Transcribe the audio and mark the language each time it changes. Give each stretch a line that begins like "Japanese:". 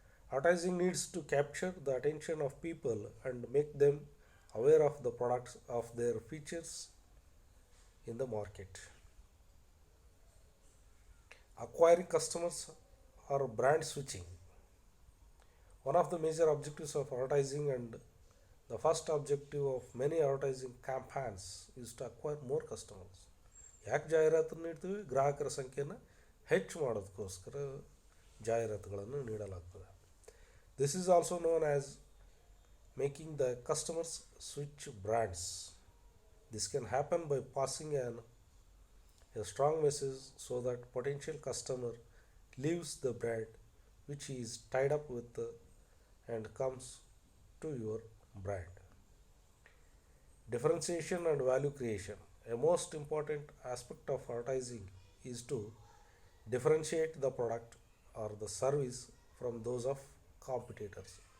English: Advertising needs to capture the attention of people and make them aware of the products of their features in the market. Acquiring customers or brand switching. One of the major objectives of advertising and the first objective of many advertising campaigns is to acquire more customers.
Kannada: ಯಾಕೆ ಜಾಹೀರಾತನ್ನು ನೀಡ್ತೀವಿ? ಗ್ರಾಹಕರ ಸಂಖ್ಯೆಯನ್ನು ಹೆಚ್ಚು ಮಾಡೋದಕ್ಕೋಸ್ಕರ ಜಾಹೀರಾತುಗಳನ್ನು ನೀಡಲಾಗ್ತದೆ.
English: This is also known as making the customers switch brands. This can happen by passing a strong message so that potential customer leaves the brand which he is tied up with and comes to your brand. Differentiation and value creation. A most important aspect of advertising is to differentiate the product or the service from those of competitors.